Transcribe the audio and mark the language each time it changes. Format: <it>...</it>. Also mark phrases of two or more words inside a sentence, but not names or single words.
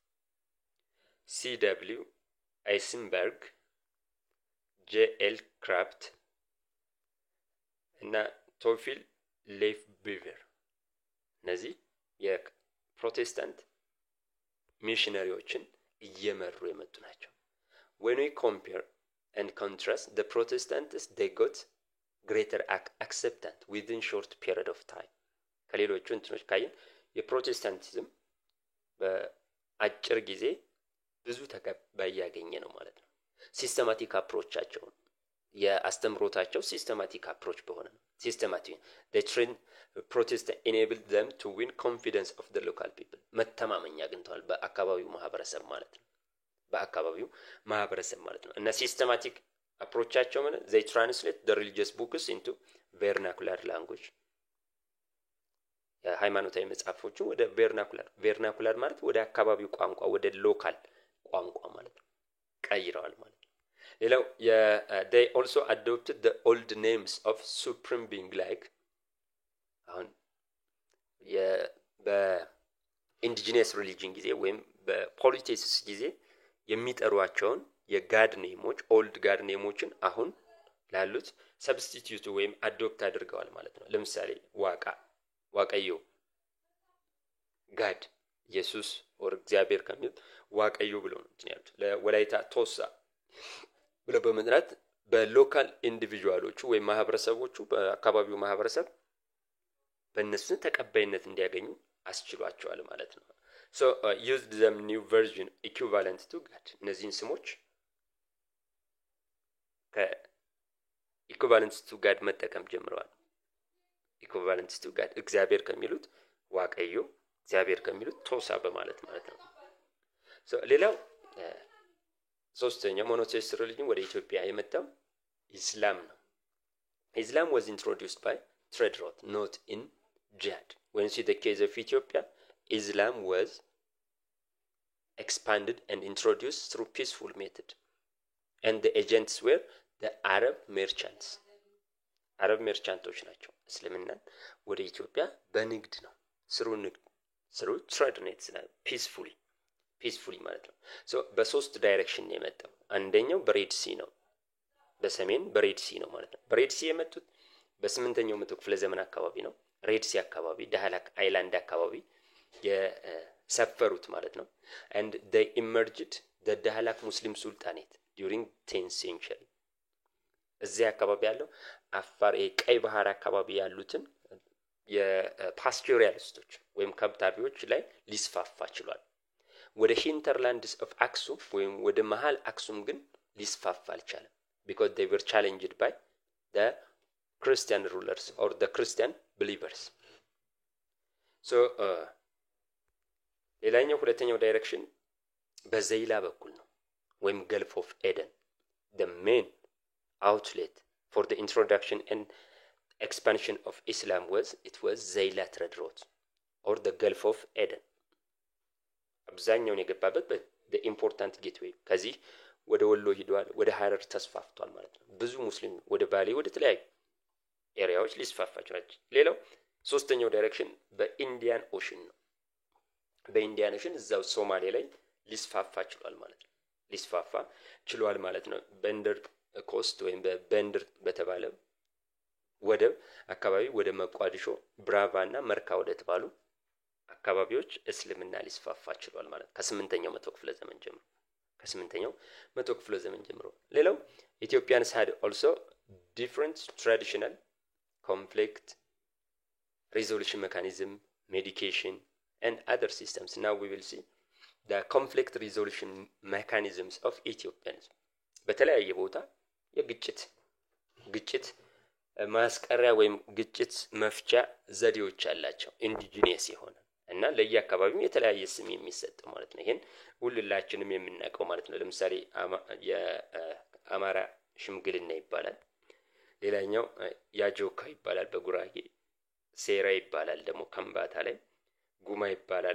<am>ሲደብሊው አይሰንበርግ፣ ጄኤል ክራፍት እና ቶፊል ሌፍቢቨር እነዚህ የፕሮቴስታንት ሚሽነሪዎችን እየመሩ የመጡ ናቸው።</am> <en>when we compare and contrast the Protestants, they got greater acceptance within short period of time</en> <am>ከሌሎቹ እንትኖች ካየን የፕሮቴስታንቲዝም በአጭር ጊዜ ብዙ ተቀባይ ያገኘ ነው ማለት ነው። ሲስተማቲክ አፕሮቻቸው የአስተምሮታቸው</am> <en>systematic approach</en> <am>በሆነ ነው። ሲስተማቲክ</am> <en>the trend Protestant enabled them to win confidence of the local people</en> <am>መተማመኛ አግኝተዋል በአካባቢው ማህበረሰብ ማለት ነው። በአካባቢው ማህበረሰብ ማለት ነው። እና ሲስተማቲክ አፕሮቻቸው ማለት</am> <en>they translate the religious books into vernacular language</en> <am>የሃይማኖታዊ መጽሐፎችን ወደ ቬርናኩላር ማለት ወደ አካባቢው ቋንቋ ወደ ሎካል ቋንቋ ማለት ነው ቀይረዋል ማለት ነው። ሌላው</am> <en>they also adopted the old names of supreme being like</en> <am>አሁን በኢንዲጂነስ ሪሊጅን ጊዜ ወይም በፖሊቴሲስ ጊዜ የሚጠሯቸውን የጋድ ኔሞች ኦልድ ጋድ ኔሞችን አሁን ላሉት ሰብስቲቲዩት ወይም አዶፕት አድርገዋል ማለት ነው። ለምሳሌ ዋቀዮ ጋድ ኢየሱስ ወር እግዚአብሔር ከሚል ዋቀዮ ብሎ ነው ያሉት። ለወላይታ ቶሳ ብሎ በመጥራት በሎካል ኢንዲቪጁዋሎቹ ወይም ማህበረሰቦቹ በአካባቢው ማህበረሰብ በእነሱ ተቀባይነት እንዲያገኙ አስችሏቸዋል ማለት ነው።</am> <en>so used them new version equivalent to God</en> <am>እነዚህን ስሞች</am> <en>equivalent to God</en> <am>መጠቀም ጀምረዋል።</am> <en>equivalent to God</en> <am>እግዚአብሔር ከሚሉት ዋቀዮ እግዚአብሔር ከሚሉት ቶሳ በማለት ማለት ነው። so ሌላው ሶስተኛው</am> <en>monotheist religion</en> <am>ወደ ኢትዮጵያ የመጣው ኢስላም ነው።</am> <en>Islam was introduced by trade route not in jihad. When you see the case of Ethiopia, Islam was expanded and introduced through peaceful method, and the agents were the Arab merchants. Arab merchants</en> <am>ናቸው እስልምናን ወደ ኢትዮጵያ በንግድ ነው</am> <en>through trade nets peacefully</en> <am>ማለት ነው። so በሶስት ዳይሬክሽን ነው የመጣው። አንደኛው በሬድ ሲ ነው፣ በሰሜን በሬድ ሲ ነው ማለት ነው። በሬድ ሲ የመጡት በ8ኛው መቶ ክፍለ ዘመን አካባቢ ነው። ሬድ ሲ አካባቢ ዳህላክ አይላንድ አካባቢ የሰፈሩት ማለት ነው።</am> <en>and they emerged the Dahlak Muslim Sultanate during 10th century</en> <am>እዚህ አካባቢ ያለው አፋር ቀይ ባህር አካባቢ ያሉትን የፓስቶሪያሊስቶች ወይም ከብታቢዎች ላይ ሊስፋፋ ችሏል። ወደ</am> <en>hinterlands of Aksum</en> <am>ወይም ወደ መሃል አክሱም ግን ሊስፋፋ አልቻለም</am> <en>because they were challenged by the Christian rulers or the Christian believers. so</en> <am>ሌላኛው ሁለተኛው ዳይሬክሽን በዘይላ በኩል ነው ወይም</am> <en>ገልፍ ኦፍ ኤደን the main outlet for the introduction and expansion of Islam was Zayla trade route or the Gulf of Eden.</en> <am>አብዛኛውን የገባበት</am> <en>the important gateway</en> <am>ከዚህ ወደ ወሎ ሄዷል፣ ወደ ሐረር ተስፋፍቷል ማለት ነው። ብዙ ሙስሊም ወደ ባሌ ወደ ተለያዩ ኤሪያዎች ሊስፋፋ ይችላል። ሌላው ሶስተኛው ዳይሬክሽን በኢንዲያን ኦሽን ነው። በኢንዲያን ኦሽን እዛው ሶማሌ ላይ ሊስፋፋ ችሏል ማለት ነው። በንደር ኮስት ወይም በበንደር በተባለ ወደብ አካባቢ ወደ መቋዲሾ ብራቫ እና መርካ ወደ ተባሉ አካባቢዎች እስልምና ሊስፋፋ ችሏል ማለት ከ8ኛው መቶ ክፍለ ዘመን ጀምሮ ከ8ኛው መቶ ክፍለ ዘመን ጀምሮ። ሌላው ኢትዮጵያንስ</am> <en>had also different traditional conflict resolution mechanism, medication and other systems. Now we will see the conflict resolution mechanisms of Ethiopians.</en> <am>በተለያየ ቦታ ግጭት ማስቀሪያ ወይም ግጭት መፍቻ ዘዴዎች አላቸው ኢንዲጂነስ የሆነ እና ለየአካባቢው የተለያየ ስም የሚሰጥ ማለት ነው። ይሄን ሁላችንም የምናውቀው ማለት ነው። ለምሳሌ የአማራ ሽምግልና ይባላል። ሌላኛው ያጆካ ይባላል በጉራጌ፣ ሴራ ይባላል ደግሞ ከምባታ ላይ፣ ጉማ ይባላል</am>